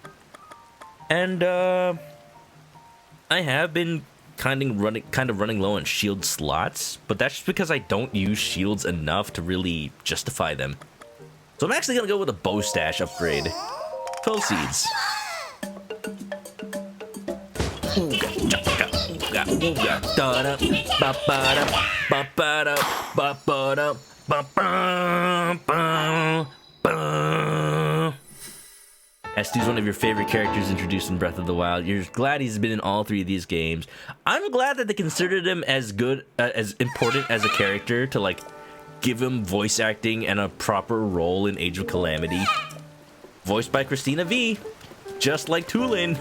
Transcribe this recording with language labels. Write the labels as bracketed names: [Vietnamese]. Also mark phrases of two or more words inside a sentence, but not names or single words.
[English] And I have been kind of running low on shield slots, but that's just because I don't use shields enough to really justify them. So I'm actually gonna go with a bow stash upgrade. 12 seeds. Ooga chaka, ooga ooga da da ba ba da ba ba da ba ba da ba ba ba ba. Hestu's one of your favorite characters introduced in Breath of the Wild. You're glad he's been in all three of these games. I'm glad that they considered him as good, as important as a character to, like, give him voice acting and a proper role in Age of Calamity. Voiced by Christina V. Just like Tulin.